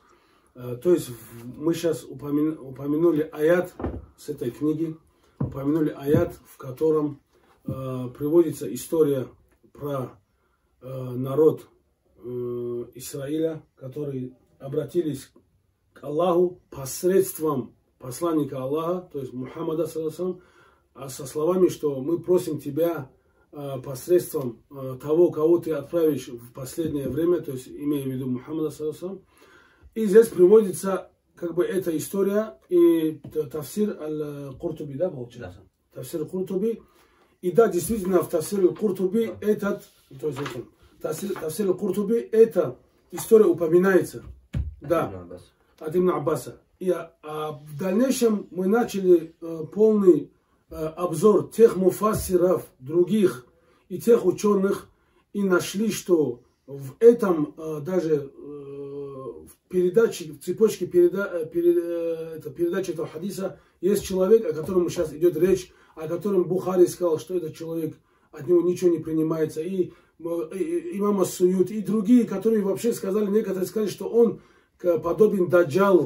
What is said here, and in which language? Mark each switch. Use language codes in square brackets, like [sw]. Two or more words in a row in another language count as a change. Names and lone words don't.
[ru] То есть, мы сейчас упомянули аят с этой книги, упомянули аят, в котором приводится история про народ Израиля, которые обратились к Аллаху посредством посланника Аллаха, то есть Мухаммада, со словами, что мы просим тебя посредством того, кого ты отправишь в последнее время, то есть имея в виду Мухаммада. И здесь приводится как бы эта история и тафсир аль-Куртуби, да, получается? Да. Тафсир аль-Куртуби. И да, действительно, в тафсир аль-Куртуби тафсир аль-Куртуби эта история упоминается. Да, от Ибн Аббаса. И в дальнейшем мы начали полный обзор тех муфассиров, других и тех ученых, и нашли, что в этом даже в передаче, в цепочке передачи этого хадиса есть человек, о котором сейчас идет речь, о котором Бухари сказал, что этот человек, от него ничего не принимается, и имам Ас-Суют, и другие, которые вообще сказали, некоторые сказали, что он подобен Даджалу.